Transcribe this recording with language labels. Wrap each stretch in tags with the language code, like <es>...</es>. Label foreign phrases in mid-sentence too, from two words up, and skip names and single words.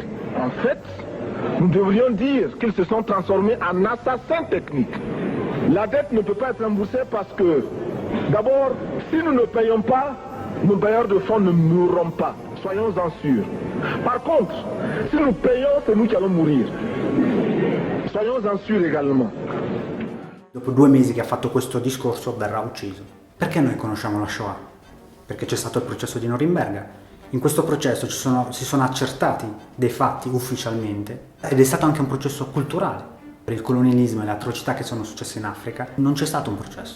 <fr>En fait, nous devrions dire qu'ils se sont transformés en assassins techniques. La dette ne peut pas être remboursée parce que, d'abord, si nous ne payons pas, nos bailleurs de fonds ne mourront pas. Soyons-en sûrs. Par contre, si nous payons, c'est nous qui allons mourir. Soyons-en sûrs également.</fr> <it>Dopo 2 mesi che ha fatto questo discorso verrà ucciso. Perché noi conosciamo la Shoah? Perché c'è stato il processo di Norimberga. In questo processo si sono accertati dei fatti ufficialmente ed è stato anche un processo culturale. Per il colonialismo e le atrocità che sono successe in Africa non c'è stato un processo.</it>